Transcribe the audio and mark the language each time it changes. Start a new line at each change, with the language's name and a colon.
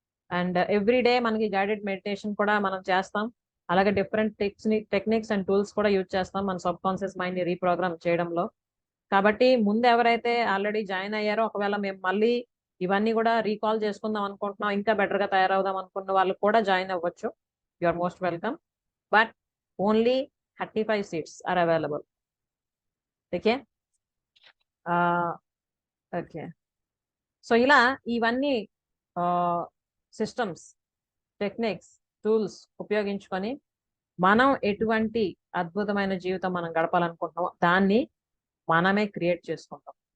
Telugu: And everyday మనకి guided meditation కూడా మనం చేస్తాం. అలాగే డిఫరెంట్ టెక్నిక్స్ అండ్ టూల్స్ కూడా యూజ్ చేస్తాం మన సబ్ కాన్షియస్ మైండ్ని రీప్రోగ్రామ్ చేయడంలో. కాబట్టి ముందు ఎవరైతే ఆల్రెడీ జాయిన్ అయ్యారో ఒకవేళ మేము మళ్ళీ ఇవన్నీ కూడా రీకాల్ చేసుకుందాం అనుకుంటున్నాం, ఇంకా బెటర్గా తయారవుదాం అనుకున్న వాళ్ళు కూడా జాయిన్ అవ్వచ్చు.
English: You are most welcome. But only 35 seats are available.
Telugu: Okay, okay, so ఇలా ఇవన్నీ సిస్టమ్స్, టెక్నిక్స్, టూల్స్ ఉపయోగించుకొని మనం ఎటువంటి అద్భుతమైన జీవితం మనం గడపాలనుకుంటున్నామో దాన్ని మనమే క్రియేట్ చేసుకుంటాం.